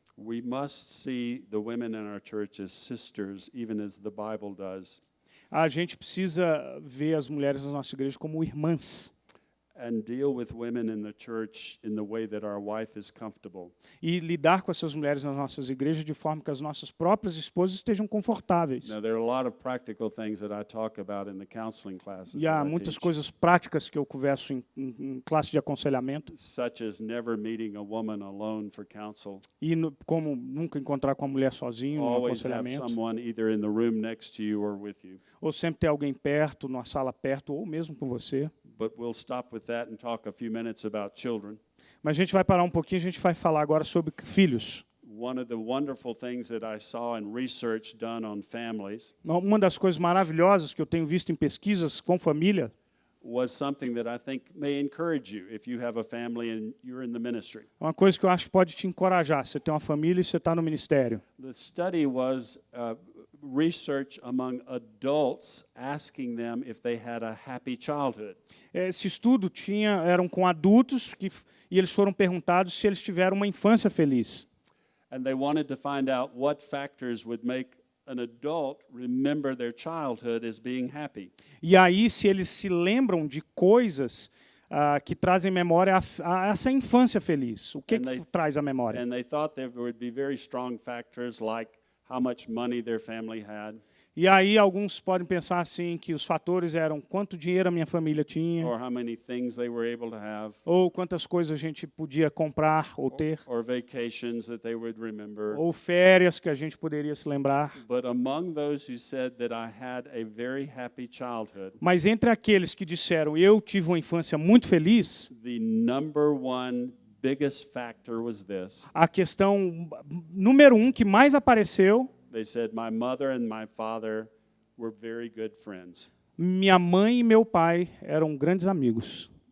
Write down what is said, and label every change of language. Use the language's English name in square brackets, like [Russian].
[English] We must see the women in our church as sisters, even as the Bible does. [Portuguese] A gente precisa ver as mulheres da nossa igreja como irmãs. [English] And deal with women in the church in the way that our wife is comfortable. [Portuguese] E lidar com essas mulheres nas nossas igrejas de forma que as nossas próprias esposas estejam confortáveis. [English] Now, there are a lot of practical things that I talk about in the counseling classes. [Portuguese] E há [English] that I [Portuguese] muitas [English] teach, [Portuguese] coisas práticas que eu converso em classe de aconselhamento. [English] such as never meeting a woman alone for counsel. [Portuguese] E como nunca encontrar com a mulher sozinho no [English] Always have [Portuguese] aconselhamento. [English] someone either in the room next to you or with you. [Portuguese] Ou sempre ter alguém perto, numa sala perto, ou mesmo com você. [English] But we'll stop with that and talk a few minutes about children. [Portuguese] Mas a gente vai parar um pouquinho, a gente vai falar agora sobre filhos. [English] One of the wonderful things that I saw in research done on families [Portuguese] Uma das coisas maravilhosas que eu tenho visto em pesquisas com família [English] was something that I think may encourage you if you have a family and you're in the ministry. [Portuguese] é uma coisa que eu acho que pode te encorajar. Você tem uma família e você está no ministério. [English] The study was research among adults asking them if they had a happy childhood. [Portuguese] Esse estudo eram com adultos e eles foram perguntados se eles tiveram uma infância feliz. [English] And they wanted to find out what factors would make an adult remember their childhood as being happy. [Portuguese] E aí, se eles se lembram de coisas que trazem memória a essa infância feliz, o que traz a memória? [English] And they thought there would be very strong factors like how much money their family had, [Portuguese] E aí alguns podem pensar assim que os fatores eram quanto dinheiro a minha família tinha, [English] or how many things they were able to have, [Portuguese] ou quantas coisas a gente podia comprar ou ter, [English] or vacations that they would remember. [Portuguese] ou férias que a gente poderia se lembrar. [English] But among those who said that I had a very happy childhood, [Portuguese] Mas entre aqueles que disseram eu tive uma infância muito feliz, [English] the number one biggest factor was this. [Portuguese] a questão número 1 que mais apareceu, [English] They said, my mother and my father were very good friends. [Portuguese] minha mãe e meu pai eram grandes amigos.